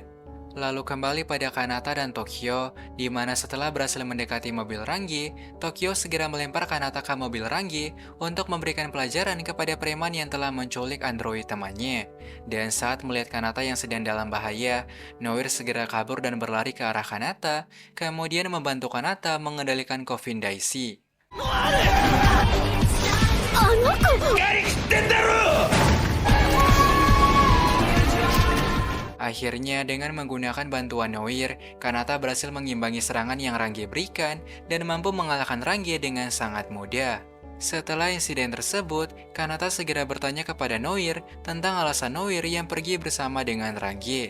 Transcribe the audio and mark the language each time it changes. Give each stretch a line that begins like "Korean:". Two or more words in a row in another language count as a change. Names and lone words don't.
Indonesian: Lalu kembali pada Kanata dan Tokyo, di mana setelah berhasil mendekati mobil Range, Tokyo segera melempar Kanata ke mobil Range untuk memberikan pelajaran kepada preman yang telah menculik android temannya. Dan saat melihat Kanata yang sedang dalam bahaya, Noir segera kabur dan berlari ke arah Kanata, kemudian membantu Kanata mengendalikan Coffin Daisy.
Japanese: あの子やりきってんだろ
Indonesian: Akhirnya, dengan menggunakan bantuan Noir, Kanata berhasil mengimbangi serangan yang Range berikan dan mampu mengalahkan Range dengan sangat mudah. Setelah insiden tersebut, Kanata segera bertanya kepada Noir tentang alasan Noir yang pergi bersama dengan Range.